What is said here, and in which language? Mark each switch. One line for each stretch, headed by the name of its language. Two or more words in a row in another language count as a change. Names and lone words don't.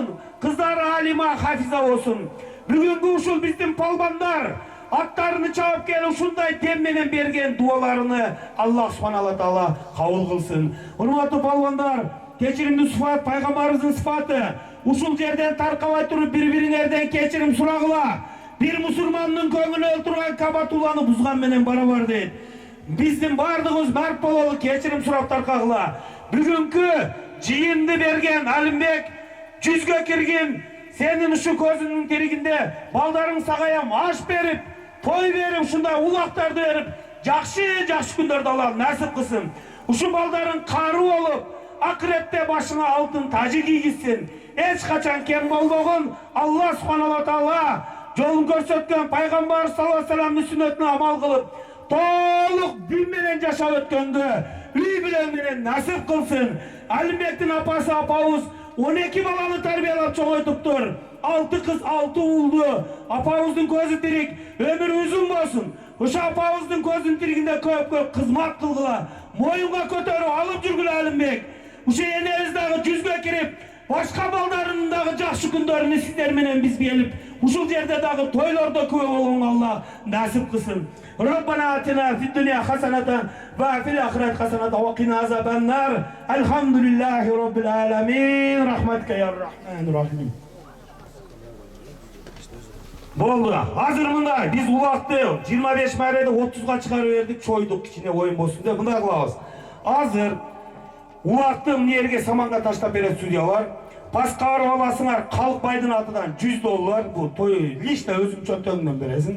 Kyrgyz: Кыздары Алима Хафиза болсун. Бүгүнкү ушул биздин палбандар аттарыны чабып келип ушундай дем менен берген дуаларыны Аллах
Arabic: سبحانه وتعالى
Kyrgyz: кабыл кылсын. Урматтуу палбандар, кечиримдүү сыфат пайгамбарыбыздын сыфаты. Ушул жерден таркабай туруп бири-бириңерден кечирим сурагыла. Bir musulmandын көңүлү турган Кабатулланы бузган менен барабар дейт. Биздин бардыгыбыз мерт бололу, кечирим сурап таркагыла. Бүгүнкү жыйынды берген Алимбек жүзгө кирген, сенин ушу көзүнүн тиригинде балдарың сагаям аш берип, той берип, ушундай улактарды берип, жакшы күндөрдү Алла насип кылсын. Ушу балдарың кары болуп, акыретте башына алтын тажы кийгизсин. Эч качан кем болбогон
Arabic: الله سبحانه وتعالى
Kyrgyz: жолун көрсөткөн пайгамбар
Arabic: صلى الله عليه وسلم
Kyrgyz: сүннөтүнө амал кылып, толук дин менен жашап өткөнгө үй бүлө менен насип кылсын. Алимбектин апасы апабыз 12 баланы тарбиялап чоңойтуптур. 6 кыз, 6 уулду. Апабыздын көзү тирик, өмүрү узун болсун. Ошо апабыздын көзүнүн тиригинде көп кызмат кылгыла. Моюнга көтөрүп алып жүргүлө Алимбек. Ушо энебиз дагы жүзгө кирип, башка балдарынын дагы жакшы күндөрүнү сиздер менен биз келип, ушул жерде дагы тойлордо күбө болгонго Алла насип кылсын.
Arabic: ربنا آتنا في الدنيا حسنة وفي الآخرة حسنة وقنا عذاب النار. الحمد لله رب العالمين رحمتك يا الرحمن الرحيم.
Kyrgyz: Болду. Азыр мындай биз улакты 25 мартта 30га чыгарып бердик, чойдук, кичине оюн болсун деп мындай кылабыз. Азыр улакты эмне жерге саманга таштап берет судьялар. Паска барып аласыңар, Калк байдын атынан $100, бул той лично өзүң чөнтөгүнөн бересиң.